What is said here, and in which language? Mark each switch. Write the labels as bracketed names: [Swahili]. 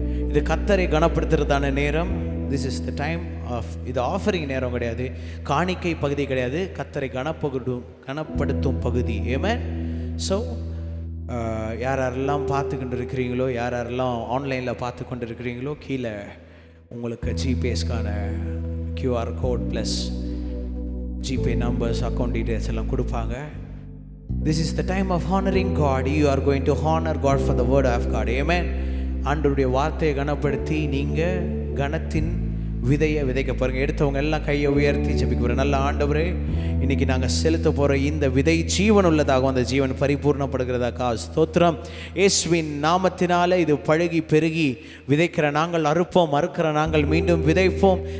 [Tamil] இது கர்த்தரை கனப்படுத்துறதான நேரம். [English] This is the time of, [Tamil] இது ஆஃபரிங் நேரம் கிடையாது, காணிக்கை பகுதி கிடையாது, கர்த்தரை கனப்படுத்தும் பகுதி. Amen. So யாரெல்லாம் பார்த்துக்கிட்டு இருக்கிறீங்களோ, யாரெல்லாம் ஆன்லைனில் பார்த்து கொண்டு இருக்கிறீங்களோ, கீழே உங்களுக்கு ஜிபேஸ்க்கான QR code plus GPay numbers, account details எல்லாம் கொடுப்பாங்க. [English] This is the time of honoring God. You are going to honor God for the word of God. Amen. [Tamil] ஆண்டவருடைய வார்த்தையை கனப்படுத்தி நீங்கள் கனத்தின் விதையை விதைக்க பாருங்க. எடுத்தவங்க எல்லாம் கையை உயர்த்தி ஜெபிக்க போகிறேன். நல்ல ஆண்டவரே, இன்னைக்கு நாங்கள் செலுத்த போகிற இந்த விதை ஜீவன் உள்ளதாகவும் அந்த ஜீவன் பரிபூர்ணப்படுகிறதாக்கா ஸ்தோத்திரம். இயேசுவின் நாமத்தினால இது பழகி பெருகி விதைக்கிற நாங்கள் அறுப்போம், மறுக்கிற நாங்கள் மீண்டும் விதைப்போம்.